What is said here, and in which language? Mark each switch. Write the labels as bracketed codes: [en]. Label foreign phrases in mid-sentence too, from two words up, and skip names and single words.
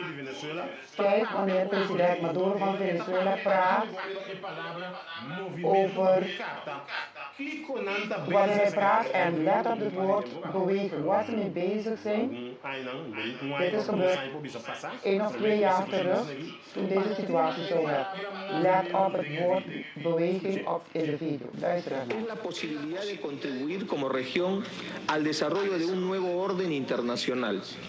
[nl] Kijk wanneer president Maduro van Venezuela praat over wanneer hij praat en let op het woord bewegen. Waar ze mee bezig zijn. Dit is gebeurd 1 of 2 jaar terug toen deze situatie zo werd. Let op het woord beweging op in de video. Luister naar. [es] La posibilidad de contribuir como región al desarrollo de un nuevo orden internacional.